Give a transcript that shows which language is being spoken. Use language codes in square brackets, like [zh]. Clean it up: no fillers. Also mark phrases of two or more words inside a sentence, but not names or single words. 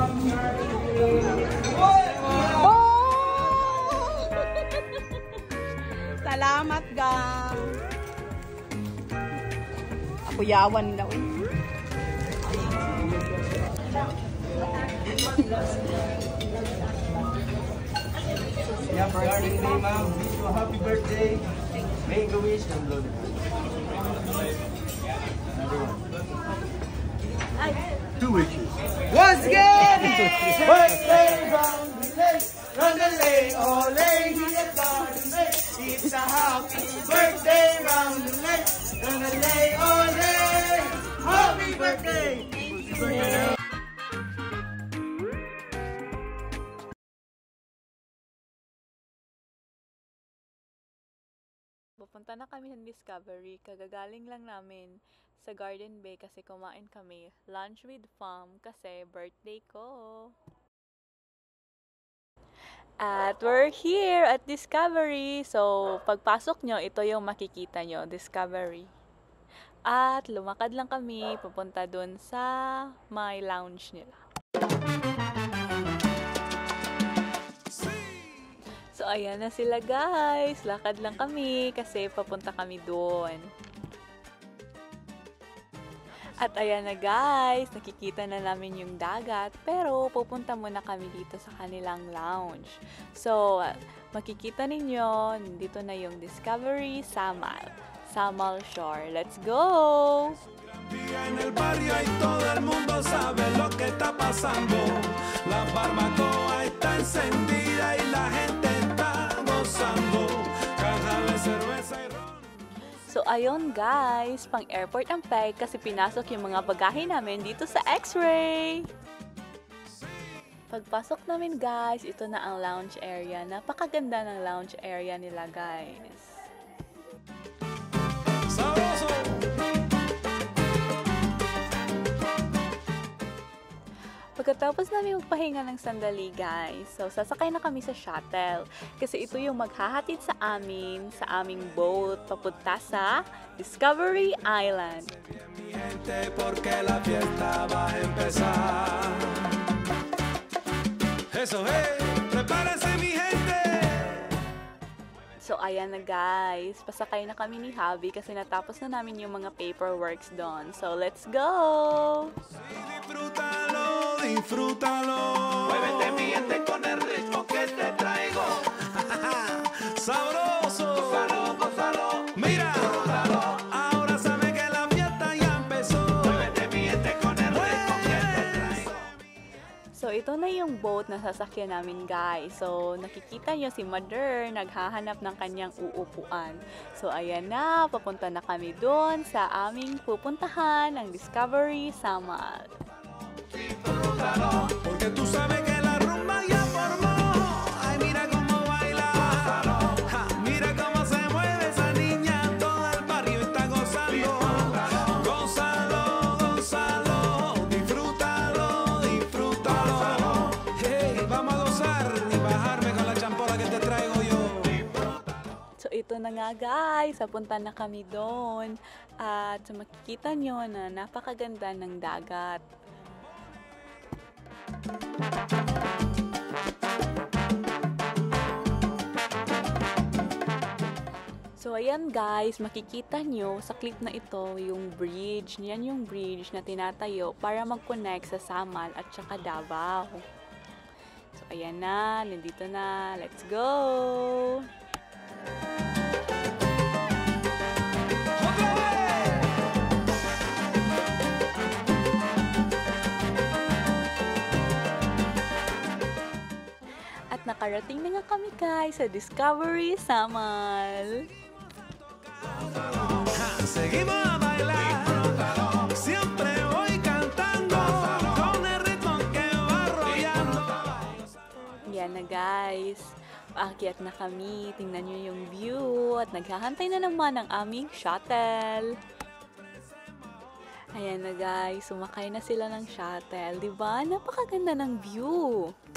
[tl] Salamat, gang. Ako yawan daw. [en] Yeah, birthday day, ma'am. Wish you a happy birthday. Make a wish and blow the Two wishes. once again, birthday round the lake, round the lake, oh lady, it's a happy birthday round the lake, oh lake, happy birthday. [tl] Pupunta na kami ng Discovery. Kagagaling lang namin sa Garden Bay kasi kumain kami. [en] Lunch with fam [tl] kasi birthday ko. [en] At we're here at Discovery. So, [tl] pagpasok nyo, ito yung makikita nyo, Discovery. At lumakad lang kami, pupunta dun sa my lounge nila. So, ayan na sila guys. Lakad lang kami kasi papunta kami doon. At ayan na guys, nakikita na namin yung dagat. Pero pupunta muna kami dito sa kanilang lounge. So, makikita ninyo, dito na yung Discovery Samal. [en] Samal Shore. Let's go! [es] En el barrio y todo el mundo sabe lo que está pasando. La barbacoa está encendida y la gente está gozando. Caja de cerveza y ron. [tl] So ayun guys, pang airport ang peg kasi pinasok yung mga bagahe namin dito sa X-ray. Pagpasok namin guys, ito na ang lounge area. Napakaganda ng lounge area nila guys. Sabroso. Pagkatapos namin magpahinga ng sandali guys, so sasakay na kami sa shuttle kasi ito yung maghahatid sa amin, sa aming boat papunta sa Discovery Island. [es] Mi gente, porque la fiesta va a empezar. Eso, hey, prepárense mi gente. [tl] So ayan na guys, pasakay na kami ni Javi kasi natapos na namin yung mga paperworks doon. [en] So let's go! [es] Disfrútalo, disfrútalo. Muévete mi gente con el ritmo que te traigo. Sabroso. Gózalo, gózalo. Mira. Gózalo. Ahora sabe que la fiesta ya empezó. Muévete mi gente con el ritmo que te [tl] So, ito na yung boat na sasakyan namin, guys. So, nakikita nyo si Mother naghahanap ng kanyang uupuan. So, ayan na, papunta na kami doon sa aming pupuntahan, ang Discovery Samal. [es] Porque tú sabes que la rumba ya formó. Ay, mira cómo baila. Ja, mira cómo se mueve esa niña. Todo el barrio está gozando. Gózalo, gózalo. Disfrútalo, disfrútalo. Hey, vamos a gozar y bajarme con la champora que te traigo yo. [tl] So, ito na nga, guys. Papunta na kami doon. At makikita nyo na napakaganda ng dagat. So, ayan guys, makikita nyo sa clip na ito yung bridge. Yan yung bridge na tinatayo para mag-connect sa Samal at saka Davao. So, ayan na, nandito na. [en] Let's go! [tl] At nakarating na nga kami guys sa Discovery Samal. [es] Seguimos a bailar, siempre voy cantando con el ritmo que va arrollando. [tl] Yan na guys, paakyat na kami, tingnan nyo yung view at naghahantay na naman ang aming shuttle. Ayan na guys, sumakay na sila ng shuttle, diba? Napakaganda ng view.